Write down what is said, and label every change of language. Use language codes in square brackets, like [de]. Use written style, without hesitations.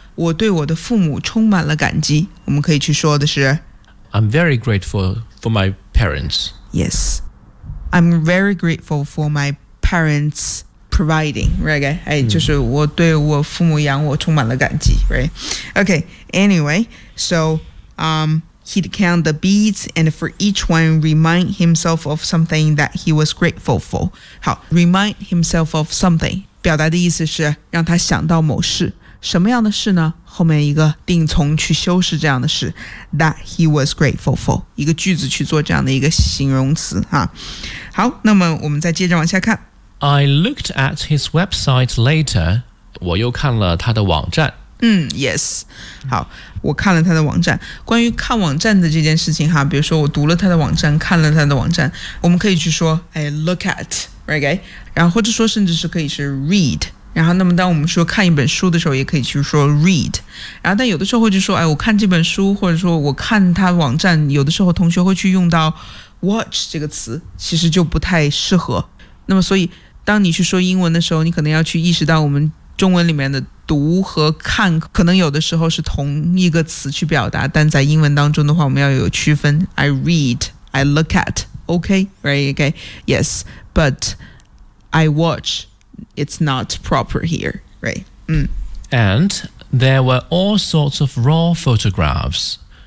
[zh] 我对我的父母充满了感激。我们可以去说的是 [en] I'm very grateful for my parents. Yes. I'm very grateful for my parents providing. Right? 哎、mm-hmm. [zh] 就是我对我父母养我充满了感激。 [en] Right? Okay. Anyway, so, he'd count the beads and for each one, remind himself of something that he was grateful for. 好 remind himself of something. [zh] 表达的意思是让他想到某事。什么样的事呢？后面一个定从去修饰这样的事 ， [en] that he was grateful for， [zh] 一个句子去做这样的一个形容词哈。好，那么我们再接着往下看。 [en] I looked at his website later， [zh] 我又看了他的网站。嗯 ，yes， 好，我看了他的网站。关于看网站的这件事情哈，比如说我读了他的网站，看了他的网站，我们可以去说 [en] I look at， [zh] right？然后或者说甚至是可以是 read。然后那么当我们说看一本书的时候也可以去说 read， 然后但有的时候会就说哎，我看这本书或者说我看他网站，有的时候同学会去用到 watch 这个词，其实就不太适合。那么所以当你去说英文的时候，你可能要去意识到我们中文里面的读和看可能有的时候是同一个词去表达，但在英文当中的话我们要有区分。 [en] I read I look at OK right OK yes but I watchIt's not proper here, right?、 Mm. And there were all sorts of raw photographs.